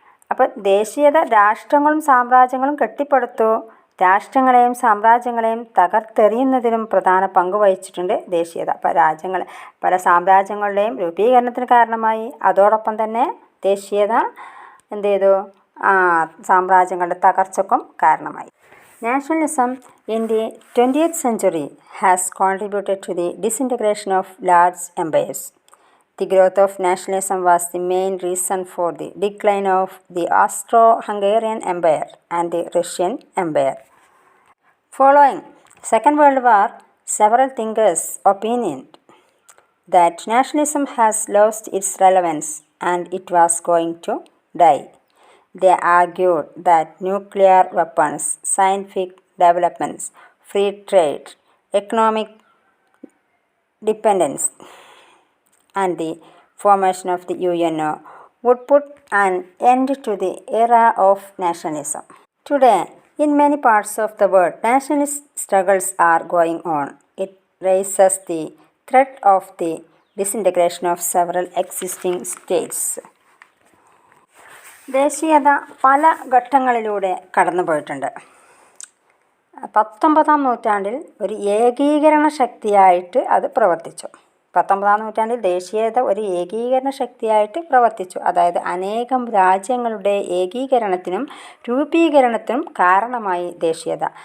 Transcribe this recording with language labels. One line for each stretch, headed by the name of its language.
Malayalam: അപ്പോൾ ദേശീയത രാഷ്ട്രങ്ങളും സാമ്രാജ്യങ്ങളും കെട്ടിപ്പടുത്തു. രാഷ്ട്രങ്ങളെയും സാമ്രാജ്യങ്ങളെയും തകർത്തെറിയുന്നതിനും പ്രധാന പങ്ക് വഹിച്ചിട്ടുണ്ട് ദേശീയത. പല സാമ്രാജ്യങ്ങളുടെയും രൂപീകരണത്തിന് കാരണമായി. അതോടൊപ്പം തന്നെ ദേശീയത എന്ത് ചെയ്തു? സാമ്രാജ്യങ്ങളുടെ തകർച്ചയ്ക്കും കാരണമായി.
English: Nationalism in the 20th century has contributed to the disintegration of large empires. The growth of nationalism was the main reason for the decline of the Austro-Hungarian Empire and the Russian Empire. Following Second World War, several thinkers opined that nationalism has lost its relevance and it was going to die. They argued that nuclear weapons, scientific developments, free trade, economic dependence, and the formation of the UNO would put an end to the era of nationalism. Today, in many parts of the world, nationalist struggles are going on. It raises the threat of the disintegration of several existing states.
Malayalam: ദേശീയത പല ഘട്ടങ്ങളിലൂടെ കടന്നുപോയിട്ടുണ്ട്. 19-ാം നൂറ്റാണ്ടിൽ ഒരു ഏകീകരണ ശക്തിയായിട്ട് അത് പ്രവർത്തിച്ചു. 19-ാം നൂറ്റാണ്ടിൽ ദേശീയത ഒരു ഏകീകരണ ശക്തിയായിട്ട് പ്രവർത്തിച്ചു. അതായത് അനേകം രാജ്യങ്ങളുടെ ഏകീകരണത്തിനും രൂപീകരണത്തിനും കാരണമായി ദേശീയത.